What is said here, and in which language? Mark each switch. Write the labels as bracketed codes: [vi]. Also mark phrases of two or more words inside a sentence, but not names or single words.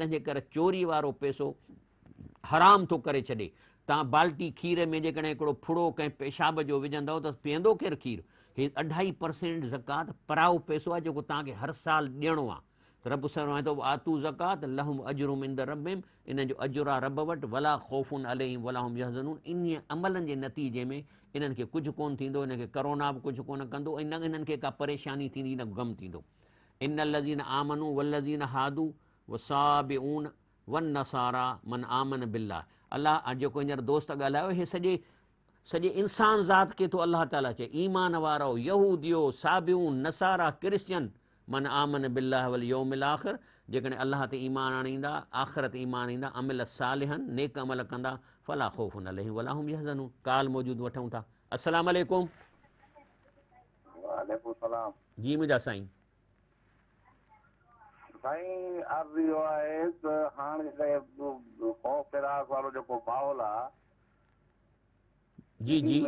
[sd] तंहिंजे करे चोरी वारो पैसो हराम थो करे छॾे। तव्हां बाल्टी खीर में जेकॾहिं हिकिड़ो फुड़ो कंहिं पेशाब जो विझंदव त पीअंदो केरु खीर? हे 2.5% ज़कात पराओ पैसो आहे जेको तव्हांखे हर साल ॾियणो आहे। त रब फरमाए थो [ar] آتوا الزكاة لهم أجرهم عند ربهم, [sd] इन जो अजुर आहे रब वटि, [ar] ولا خوف عليهم ولا هم يحزنون. [sd] इन अमलनि जे नतीजे में इन्हनि खे कुझु कोन थींदो, इनखे करोना बि कुझु कोन कंदो, ऐं न इन्हनि खे का परेशानी थींदी न गम थींदो। [ar] إن الذين آمنوا والذين هادوا والصابئون والنصارى من آمن بالله. [sd] अलाह जेको हींअर दोस्त ॻाल्हायो, हे सॼे इंसान ज़ात खे थो अलाह ताला चए, ईमान वारो, यहूदियो, साबिऊन, नसारा, क्रिश्चियन, [ar] من آمن بالله واليوم الآخر, [sd] जेकॾहिं अलाह ते ईमान आणींदा, आख़िरत ईमान ईंदा, [ar] عمل صالحا, [sd] नेक अमल कंदा, [ar] فلا خوف عليهم ولا هم يحزنون. [sd] काल मौजूद वठूं था। [ar] السلام عليكم. وعليكم السلام. [sd] जी मुंहिंजा साईं। साईं अर्ज़ु इहो आहे त हाणे ख़ौफ़ फिराक वारो जेको माहौल आहे, जी जी